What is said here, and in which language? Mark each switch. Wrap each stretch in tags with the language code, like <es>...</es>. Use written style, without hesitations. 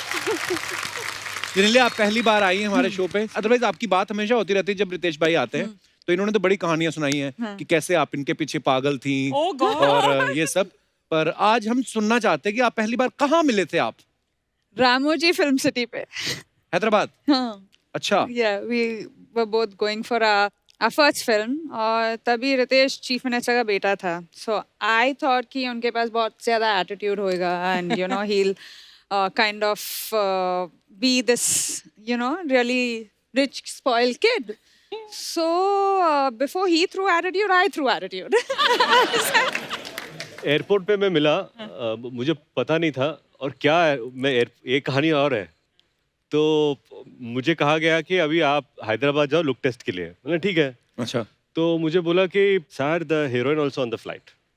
<hi>जेनेलिया, आप पहली बार आई हैं हमारे शो पे। अदरवाइज आपकी बात हमेशा होती रहती है जब रितेश भाई आते हैं, तो इन्होंने तो बड़ी कहानियां सुनाई हैं कि कैसे आप इनके पीछे पागल थी</hi> <en>Oh God!</en> <hi>और ये सब। पर आज हम सुनना चाहते हैं कि आप पहली बार कहाँ मिले थे आप? रामोजी फिल्म सिटी पे। हैदराबाद। हाँ। अच्छा।</hi> <en>Yeah, we were both going for our first film</en> <hi>और तभी रितेश चीफ मिनिस्टर का बेटा था।</hi> <en>So I thought</en> <hi>कि उनके पास बहुत ज्यादा एटीट्यूड होएगा</hi> <en>and he'll kind of be this really rich spoiled kid. So before he threw attitude, I threw attitude.</en> <hi>Airport पे मैं मिला, मुझे पता नहीं था और क्या है, एक कहानी और है। तो मुझे कहा गया कि अभी आप हैदराबाद जाओ लुक टेस्ट के लिए। मैंने ठीक है। अच्छा। तो मुझे बोला कि</hi> <en>Sir the heroine also on the flight.</en>